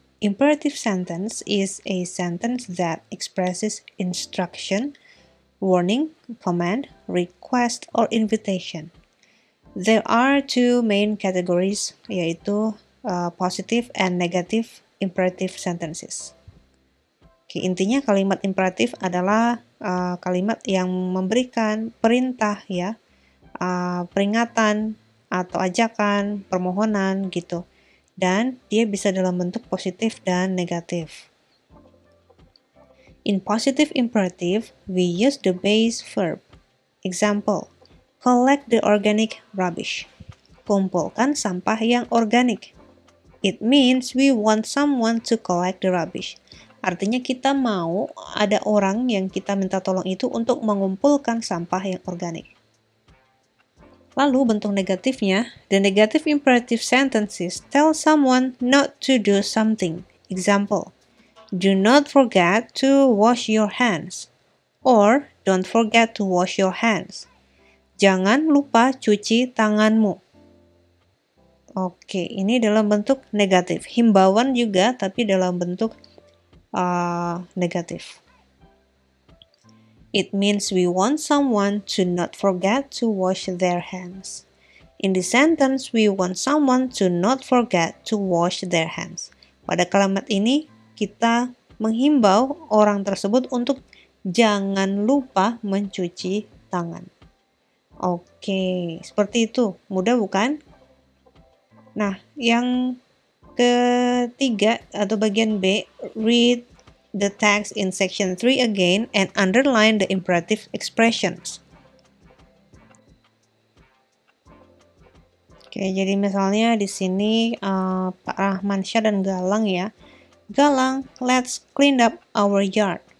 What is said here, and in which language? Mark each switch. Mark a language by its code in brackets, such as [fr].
[en] Imperative sentence is a sentence that expresses instruction, warning, command, request, or invitation. There are two main categories, yaitu positive and negative imperative sentences. [id] Oke, intinya kalimat imperatif adalah kalimat yang memberikan perintah ya, peringatan atau ajakan, permohonan gitu. Dan dia bisa dalam bentuk positif dan negatif. [en] In positive imperative, we use the base verb. Example, collect the organic rubbish. [id] Kumpulkan sampah yang organik. [en] It means we want someone to collect the rubbish. [id] Artinya kita mau ada orang yang kita minta tolong itu untuk mengumpulkan sampah yang organik. Lalu bentuk negatifnya, [en] the negative imperative sentences tell someone not to do something. Example, do not forget to wash your hands. Or, don't forget to wash your hands. [id] Jangan lupa cuci tanganmu. Oke, ini dalam bentuk negatif. Himbauan juga, tapi dalam bentuk negatif. [en] It means we want someone to not forget to wash their hands. In the sentence, we want someone to not forget to wash their hands. [id] Pada kalimat ini, kita menghimbau orang tersebut untuk jangan lupa mencuci tangan. Oke, seperti itu. Mudah bukan? Nah, yang ketiga atau bagian B, [en] read the text in section 3 again and underline the imperative expressions. [id] Oke, jadi misalnya di sini Pak Rahmansyah dan Galang ya. [en] Galang, let's clean up our yard.